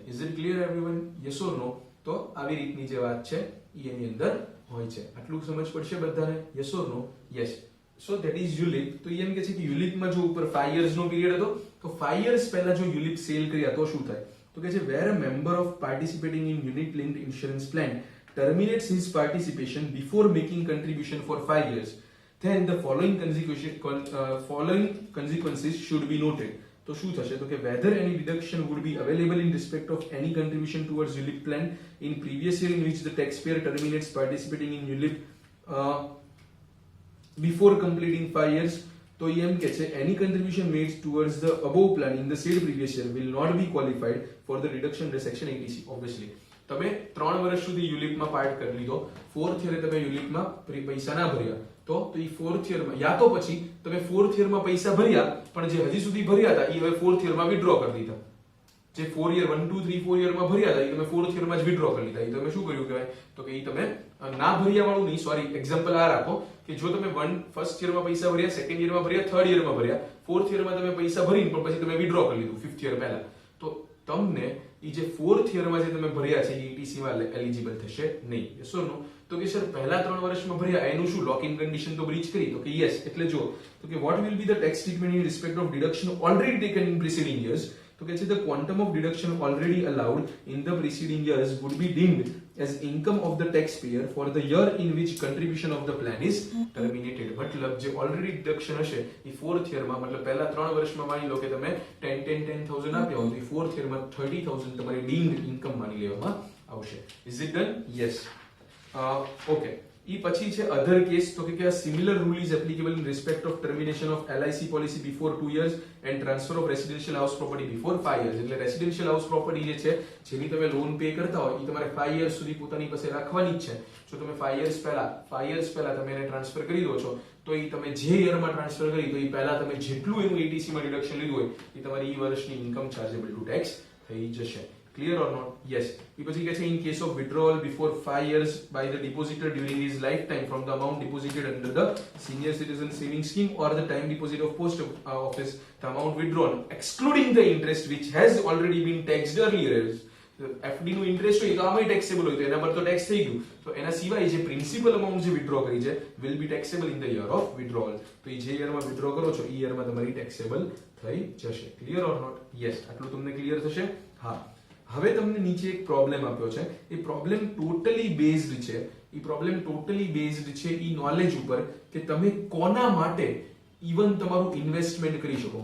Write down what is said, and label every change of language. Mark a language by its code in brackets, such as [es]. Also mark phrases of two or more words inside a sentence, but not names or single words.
[en] Is it clear everyone? Yes or no? [gu] તો આવી રીતની જે વાત છે એ એની અંદર હોય છે. આટલું સમજ પડશે બધાને? [en] Yes or no? Yes. So that is ULIP. [gu] તો એમ કે છે કે યુલિપમાં જો ઉપર 5 years નો પીરિયડ હતો તો 5 years પહેલા જો યુલિપ સેલ કર્યા તો શું થાય? તો કે છે [en] where a member of participating in unit linked insurance plan terminates his participation before making contribution for 5 years, then the following consequences should be noted. [gu] તો શું થશે? તો કે [en] whether any deduction would be available in respect of any contribution towards ULIP plan in previous year in which the taxpayer terminates participating in ULIP before completing 5 years. [gu] તો એમ કે છે [en] any contribution made towards the above plan in the said previous year will not be qualified for the deduction under section 80C. [gu] obviously તમે 3 વર્ષ સુધી યુલિપમાં પાર્ટ કરી લીધો, 4th યરે તમે યુલિપમાં પૈસા ના ભર્યા તો એ 4th યરમાં યા તો પછી તમે 4th યરમાં પૈસા ભર્યા પણ જે હજી સુધી ભર્યા હતા એ હવે 4th યરમાં વિથડ્રો કરી દીધા. જે 4 year 1 2 3 4 યરમાં ભર્યા હતા એ તમે 4th યરમાં જ વિથડ્રો કરી લીધા. એ તમે શું કર્યું કહેવાય? તો કે એ તમે ના ભર્યા વાળું નહીં, [en] sorry example [gu] આ રાખો કે જો તમે [en] first year [gu] પૈસા ભર્યા, [en] second year [gu] ભર્યા, [en] third year [gu] ભર્યા, 4th યરમાં તમે પૈસા ભરીને પણ પછી તમે વિથડ્રો કરી લીધું 5th યર પહેલા, તો તમને એ જે 4th યરમાં જે તમે ભર્યા છે એ ETC માં એલિજિબલ થશે નહીં. [en] Yes or no? [gu] તો કે સર પહેલા 3 વર્ષમાં ભર્યા એનું શું? [en] lock in condition [gu] તો બ્રીચ કરી. તો કે યસ. એટલે જો તો કે [en] what will be the tax treatment in respect of deduction already taken in preceding years? [gu] તો કે છે [en] the quantum of deduction already allowed in the preceding years would be deemed as income of the taxpayer for the year in which contribution of the plan is terminated. [gu] મતલબ જે [en] already deduction [gu] હશે એ 4th યરમાં, મતલબ પહેલા 3 વર્ષમાં માની લો કે તમે 10,000 આપ્યા હોય તો એ 4th યરમાં 30,000 તમારી [en] deemed income [gu] માની લેવામાં આવશે. [en] Is it done? Yes. Okay. [gu] એ પછી છે [en] other case. [gu] તો કે [en] a similar rule is applicable in respect of termination of LIC policy before 2 years and transfer of residential house property before 5 years. [gu] એટલે [en] residential house property [gu] જે છે જેની તમે [en] loan pay [gu] કરતા હોય એ તમારે 5 years સુધી પોતાની પાસે રાખવાની જ છે. જો તમે 5 years પહેલા તમે એને ટ્રાન્સફર કરી દો છો તો એ તમે જે યરમાં ટ્રાન્સફર કરી તો એ પહેલા તમે જેટલું એનું ETC માં ડિડક્શન લીધું હોય એ તમારી એ વર્ષની ઇન્કમ [en] chargeable to tax [gu] થઈ જશે. [en] Clear or not? Yes. [gu] એ પછી કહે છે [en] in case of withdrawal before 5 years by the depositor during his lifetime from the amount deposited under the senior citizen saving scheme or the time deposit of post office, the amount withdrawn excluding the interest which has already been taxed earlier. [gu] FD નું ઇન્ટરેસ્ટ હોય તો આમાં ટેક્સેબલ હોય તો એના પર તો ટેક્સ થઈ ગયું, તો એના સિવાય જે [en] principal amount [gu] જે વિથડ્રો કરી છે [en] will be taxable in the year of withdrawal. [gu] તો એ જે યરમાં વિથડ્રો કરો છો એ યરમાં તમારી ટેક્સેબલ થઈ જશે. [en] Clear or not? Yes. [gu] આટલું તમને ક્લિયર થશે? હા. હવે તમને નીચે એક પ્રોબ્લેમ આપ્યો છે. એ પ્રોબ્લેમ [en] totally based [gu] છે ઈ નોલેજ ઉપર કે તમે કોના માટે ઇવન તમારું ઇન્વેસ્ટમેન્ટ કરી શકો.